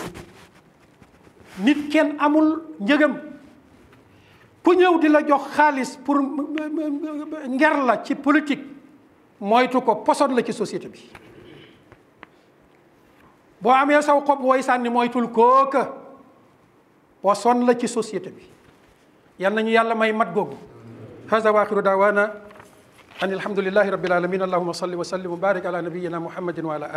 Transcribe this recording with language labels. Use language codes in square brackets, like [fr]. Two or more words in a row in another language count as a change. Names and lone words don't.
[wo] nit kenn amul njëgam ku ñëw di la jox xaalis pour nger la ci politique moytu ko poson la ci société bi. boo amee saw xob wooy sànni moytul kooka poson la ci société bi. yal nañu yàlla may mat googu. [ar] هذا وآخر دعوانا أن الحمد لله رب العالمين اللهم صل وسلم وبارك على نبينا محمد وعلى آله